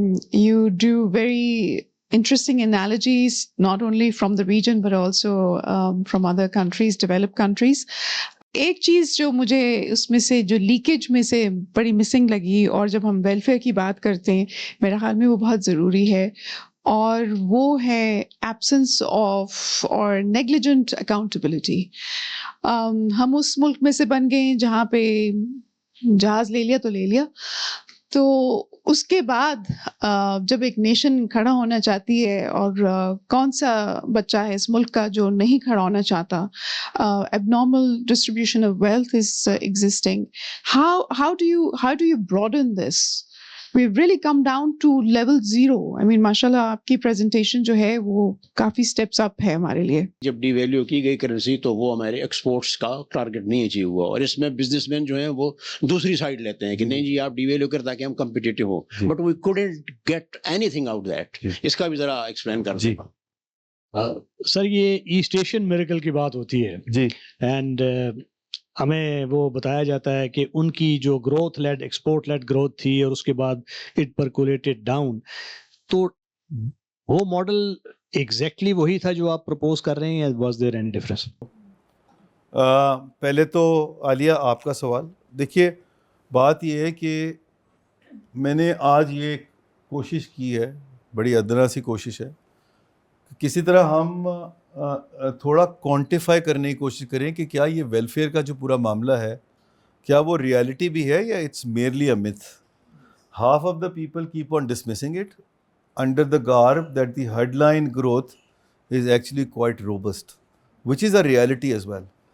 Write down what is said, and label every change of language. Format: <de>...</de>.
<en>You do very interesting analogies, not only from the region, but also from other countries, developed countries.</en> <ur>ایک چیز جو مجھے اس میں سے جو لیکیج میں سے بڑی مسنگ لگی, اور جب ہم ویلفیئر کی بات کرتے ہیں میرے خیال میں وہ بہت ضروری ہے, اور وہ ہے</ur> <en>Absence of اور negligent accountability.</en> <ur>ہم اس ملک میں سے بن گئے جہاں پہ جہاز لے لیا تو لے لیا, تو اس کے بعد جب ایک نیشن کھڑا ہونا چاہتی ہے, اور کون سا بچہ ہے اس ملک کا جو نہیں کھڑا ہونا چاہتا,</ur> <en>abnormal distribution of wealth is existing. How do you broaden this? We've really come down to level 0. I mean,</en> <ur>mashallah, آپ کی presentation جو ہے وہ کافی</ur> <en>steps up</en> <ur>ہے ہمارے لیے. جب ڈی ویلیو کی گئی کرنسی تو وہ ہمارے ایکسپورٹس کا ٹارگٹ نہیں اچیو ہوا, اور اس میں بزنس مین جو ہیں وہ دوسری سائڈ لیتے ہیں کہ نہیں جی آپ ڈی ویلیو کر تاکہ ہم کمپیٹیٹو ہوں,</ur> <en>But we couldn't get anything out that.</en> <ur>اس کا بھی ذرا ایکسپلین کر دیں. سر یہ ایسٹ ایشین میریکل کی بات ہوتی ہے جی,</ur> <en>and</en> <ur>ہمیں وہ بتایا جاتا ہے کہ ان کی جو growth lead export led growth تھی اور اس کے بعد</ur> <en>it percolated down,</en> <ur>تو وہ ماڈل ایگزیکٹلی وہی تھا جو آپ پرپوز کر رہے ہیں یا</ur> <en>Was there any difference?</en> <ur>پہلے تو عالیہ آپ کا سوال دیکھیے، بات یہ ہے کہ میں نے آج یہ کوشش کی ہے، بڑی ادنا سی کوشش ہے، کسی طرح ہم تھوڑا کوانٹیفائی کرنے کی کوشش کریں کہ کیا یہ ویلفیئر کا جو پورا معاملہ ہے کیا وہ ریالٹی بھی ہے یا</ur> <en>It's merely a myth. Half of the people keep on dismissing it under the garb that the headline growth is actually quite robust, which is a reality as well.</en>